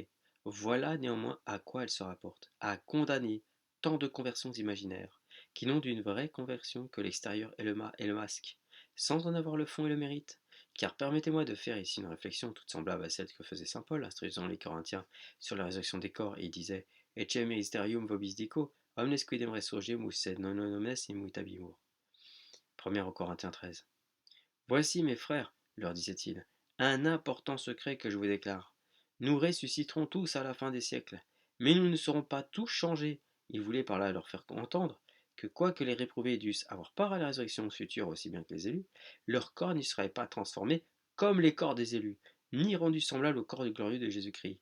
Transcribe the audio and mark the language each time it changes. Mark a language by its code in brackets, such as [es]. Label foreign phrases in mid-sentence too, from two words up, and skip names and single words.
[fr] Voilà néanmoins à quoi elle se rapporte, à condamner tant de conversions imaginaires, qui n'ont d'une vraie conversion que l'extérieur et le masque, sans en avoir le fond et le mérite. Car permettez-moi de faire ici une réflexion toute semblable à celle que faisait saint Paul, instruisant les Corinthiens sur la résurrection des corps, et il disait [la] Ecce ministerium vobis dico, omnes quidem resurgimus sed non omnes immutabimur. [fr] 1 Corinthiens 13. Voici, mes frères, leur disait-il, un important secret que je vous déclare. Nous ressusciterons tous à la fin des siècles, mais nous ne serons pas tous changés. Il voulait par là leur faire entendre que quoique les réprouvés dussent avoir part à la résurrection future aussi bien que les élus, leur corps n'y serait pas transformé comme les corps des élus, ni rendu semblable au corps du glorieux de Jésus-Christ.